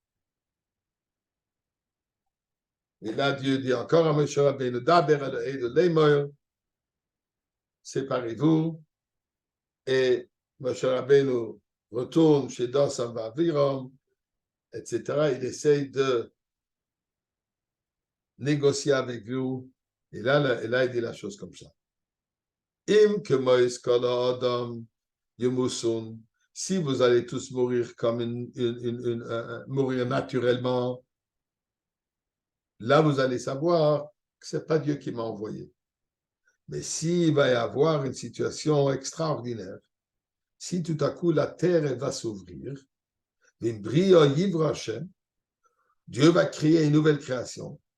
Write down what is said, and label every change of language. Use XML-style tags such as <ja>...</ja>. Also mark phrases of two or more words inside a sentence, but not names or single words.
<fr>Et là, Dieu dit encore à Moshe Rabbeinu, séparez-vous. Et Moshe Rabbeinu retourne chez Dosan Vavirom, etc. Il essaye de négocier avec vous. Et là, il dit la chose comme ça.</fr> <he>אם כמות כל האדם ימותון.</he> <fr>Si vous allez tous mourir comme mourir naturellement, là vous allez savoir que c'est pas Dieu qui m'a envoyé. Mais s'il va y avoir une situation extraordinaire, si tout à coup la terre elle va s'ouvrir, Dieu va créer une nouvelle création.</fr>